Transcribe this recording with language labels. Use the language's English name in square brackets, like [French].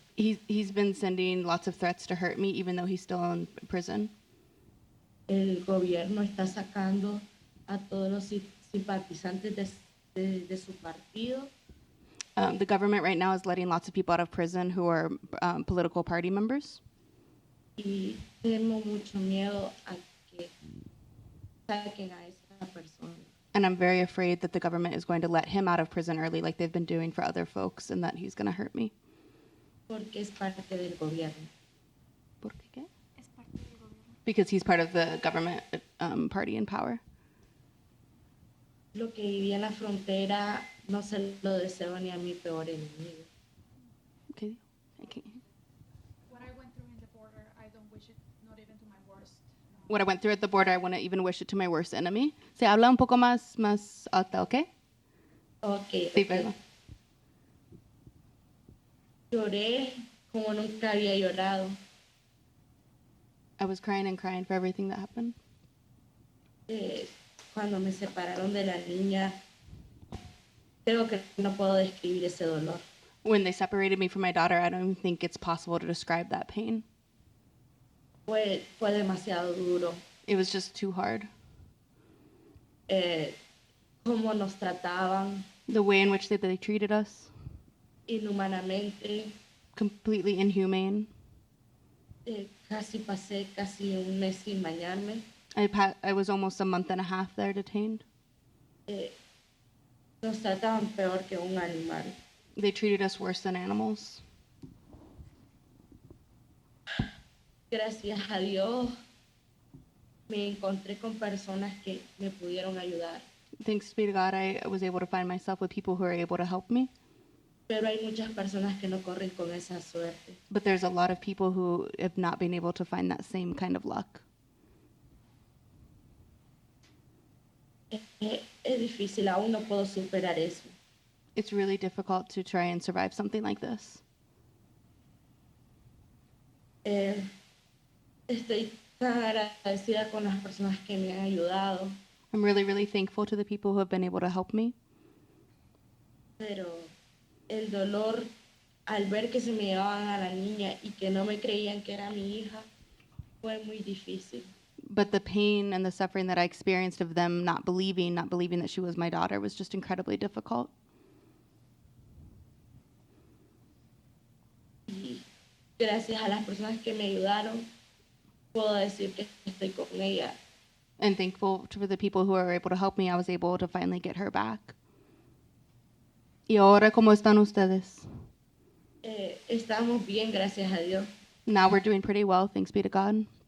[English] He's been sending lots of threats to hurt me, even though he's still in prison. [Spanish] El gobierno está sacando a todos los simpatizantes de su partido. [English] The government right now is letting lots of people out of prison who are political party members. [Spanish] Y tengo mucho miedo a que saquen a esa persona. [English] And I'm very afraid that the government is going to let him out of prison early, like they've been doing for other folks, and that he's going to hurt me. [Spanish] Porque es parte del gobierno. ¿Por qué? [English] Because he's part of the government party in power. [Spanish] Lo que viví en la frontera no se lo deseo ni a mi peor enemigo. [English] Okay. I can't. What I went through in the border, I don't wish it, not even to my worst. What I went through at the border, I wouldn't even wish it to my worst enemy. [Spanish] Se habla un poco más alta, ¿ok? Ok. Sí, perdón. Lloré como nunca había llorado. [English] I was crying and crying for everything that happened. [Spanish] cuando me separaron de la niña, creo que no puedo describir ese dolor. [English] When they separated me from my daughter, I don't even think it's possible to describe that pain. [Spanish] Fue demasiado duro. [English] It was just too hard. [Spanish] Cómo nos trataban [English] The way in which they treated us, [Spanish] inhumanamente. [English] completely inhumane. [Spanish] Casi pasé casi un mes sin bañarme. [English] I was almost a month and a half there detained. [Spanish] Nos trataban peor que un animal. [English] They treated us worse than animals. [Spanish] Gracias a Dios me encontré con personas que me pudieron ayudar. [English] Thanks be to God, I was able to find myself with people who are able to help me. [Spanish] Pero hay muchas personas que no corren con esa suerte. [English] But there's a lot of people who have not been able to find that same kind of luck. [Spanish] Es difícil, aún no puedo superar eso. [English] It's really difficult to try and survive something like this. [Spanish] Estoy tan agradecida con las personas que me han ayudado, [English] I'm really, really thankful to the people who have been able to help me. [Spanish] pero el dolor al ver que se me llevaban a la niña y que no me creían que era mi hija fue muy difícil. [English] But the pain and the suffering that I experienced of them not believing that she was my daughter was just incredibly difficult. [Spanish] Y gracias a las personas que me ayudaron, puedo decir que estoy con ella. [English] And thankful for the people who were able to help me, I was able to finally get her back. [Spanish] ¿Y ahora cómo están ustedes? Estamos bien, gracias a Dios. [English] Now we're doing pretty well, thanks be to God.